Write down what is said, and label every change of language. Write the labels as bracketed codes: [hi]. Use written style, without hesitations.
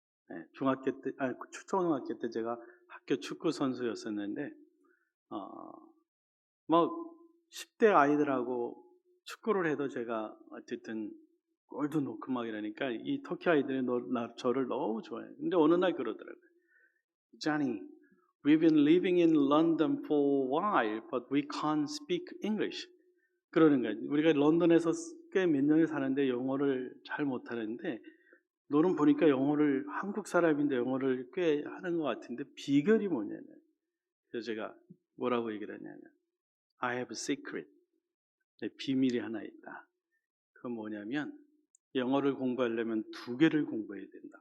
[ko] 네, 초등학교 때 제가 학교 축구 선수였었는데, 뭐 10대 아이들하고 축구를 해도 제가 어쨌든 골도 넣고 막 이러니까 이 터키 아이들이 저를 너무 좋아해요. 근데 어느 날 그러더라고요. [en] Johnny, we've been living in London for a while, but we can't speak English. [ko] 그러는 거예요. 우리가 런던에서 꽤 몇 년을 사는데 영어를 잘 못하는데 너는 보니까 영어를 한국 사람인데 영어를 꽤 하는 것 같은데 비결이 뭐냐면 그래서 제가 뭐라고 얘기를 했냐면 [en] I have a secret. [ko] 비밀이 하나 있다. 그건 뭐냐면 영어를 공부하려면 2개를 공부해야 된다.